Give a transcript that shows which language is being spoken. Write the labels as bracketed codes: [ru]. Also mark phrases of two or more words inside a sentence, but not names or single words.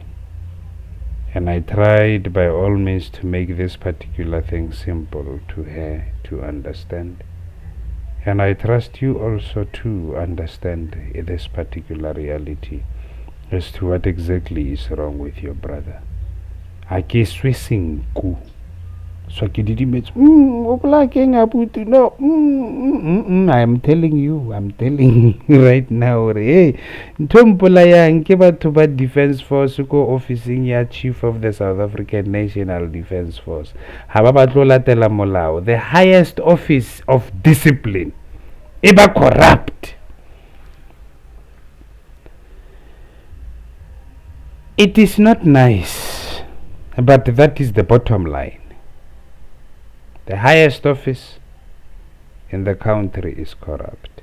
[en] And I tried by all means to make this particular thing simple to her to understand. And I trust you also to understand this particular reality as to what exactly is wrong with your brother. [st] So ke didimetse o polakeng abuti [en] no I'm telling you right now hey [st] ntho mpolayang ke batho ba [en] defense force [st] ko officing ya chief of the South African National Defense Force ha ba batlo latela molao [en] the highest office of discipline [st] e ba corrupt. [en] It is not nice, but that is the bottom line. The highest office in the country is corrupt.